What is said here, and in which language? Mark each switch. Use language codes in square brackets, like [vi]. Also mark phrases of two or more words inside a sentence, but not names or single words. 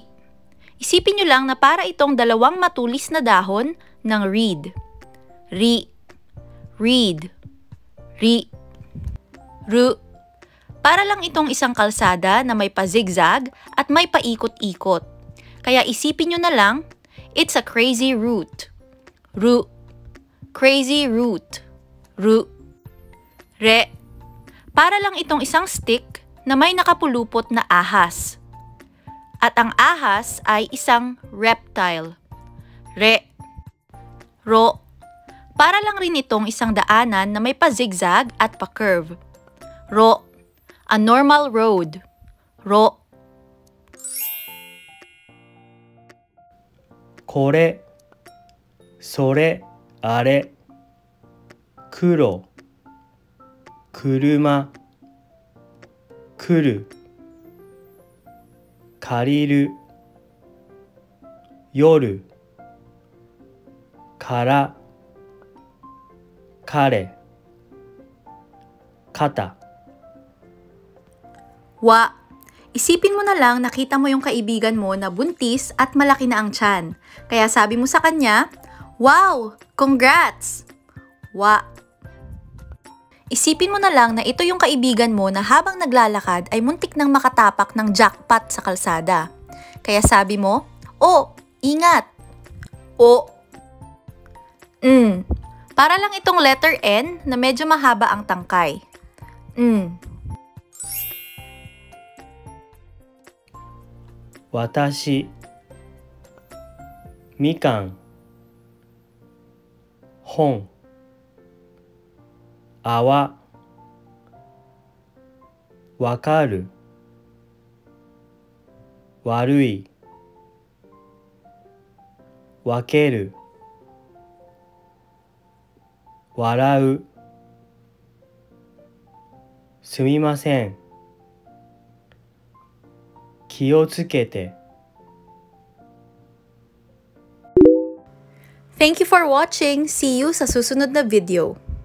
[tl] Isipin nyo lang na para itong dalawang matulis na dahon ng reed. Ri. Reed. Ri. Ru. Para lang itong isang kalsada na may pa-zigzag at may paikot-ikot. Kaya isipin nyo na lang, [en] it's a crazy route. Ru. Crazy route. Ru. Re. [tl] Para lang itong isang stick na may nakapulupot na ahas. At ang ahas ay isang reptile. Re. Ro. Para lang rin itong isang daanan na may pa-zigzag at pa-curve. [en] Ro. A normal road. Ro. [ja] これそれあれ黒車来る借りる夜から彼肩 Wa. [tl] Isipin mo na lang nakita mo yung kaibigan mo na buntis at malaki na ang tiyan. Kaya sabi mo sa kanya, "Wow! Congrats!" Wa. Isipin mo na lang na ito yung kaibigan mo na habang naglalakad ay muntik nang makatapak ng jackpot sa kalsada. Kaya sabi mo, "Oh, ingat!" O. Para lang itong letter N na medyo mahaba ang tangkay. [ja] 私みかん本泡わかる悪い分ける笑うすみません気をつけて [en] Thank you for watching! See you [tl] sa susunod na video.